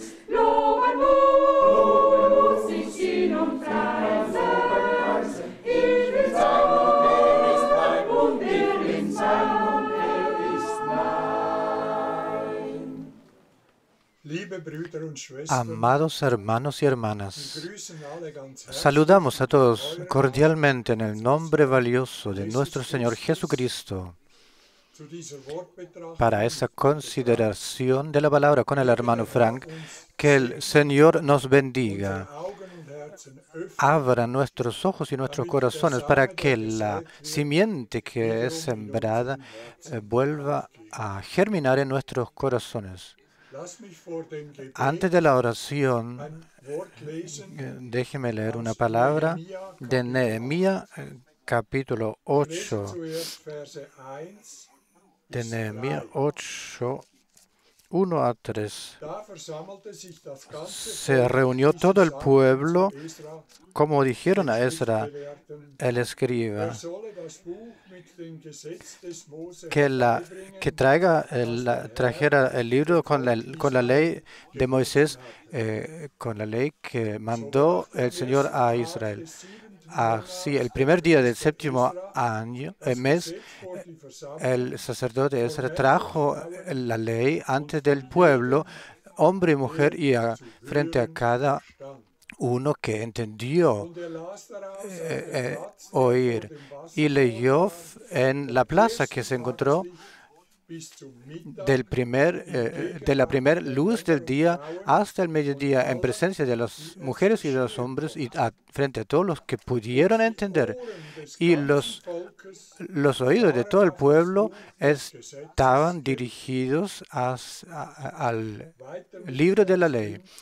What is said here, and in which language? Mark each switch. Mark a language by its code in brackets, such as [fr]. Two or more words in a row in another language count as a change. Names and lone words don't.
[de] Loben muss ich ihn und preisen. Ich bin sein und er ist mein und ich bin sein und er ist mein. Liebe Brüder und Schwestern, [es] Amados hermanos y hermanas, [de] wir grüßen alle ganz herzlich [es] saludamos a todos cordialmente en el nombre valioso de nuestro Señor Jesucristo [de] zu dieser Wortbetrachtung. [es] para esa consideración de la palabra con el hermano Frank. Que el Señor nos bendiga. [de] Augen und Herzen öffnen, [es] Abra nuestros ojos y nuestros corazones para que la simiente que es sembrada vuelva a germinar en nuestros corazones. [de] lass mich vor dem Gebet [es] Antes de la oración, [de] ein Wort lesen, [es] déjeme leer una palabra de Nehemías, capítulo 8, [de] lesen zuerst Verse 1 [es] de [de] bis [es] Nehemías 3. 8, 1 a 3. [de] Da versammelte sich das ganze [es] Se [de] Volk [es] reunió [de] zu [es] todo el [de] Sachen [es] pueblo, [de] zu Esra, [es] como dijeron a Esra, [de] Schriftgelehrten, [es] el escriba, [de] solle das Buch mit dem Gesetz des Mose [es] que [de] herbeibringen, [es] trajera el libro con la ley de Moisés, con la ley que mandó el Señor a Israel. Así, el primer día del séptimo mes, el sacerdote Esra trajo la ley ante del pueblo, hombre y mujer, y frente a cada uno que entendió [de] und las daraus auf dem Platz, [es] oír, y leyó en la plaza que se encontró [de] bis zum Mittag [es] de la primera luz del día hasta el mediodía, en presencia de las mujeres y de los hombres, y frente a todos los que pudieron entender. Y los oídos de todo el pueblo estaban dirigidos al libro de la ley.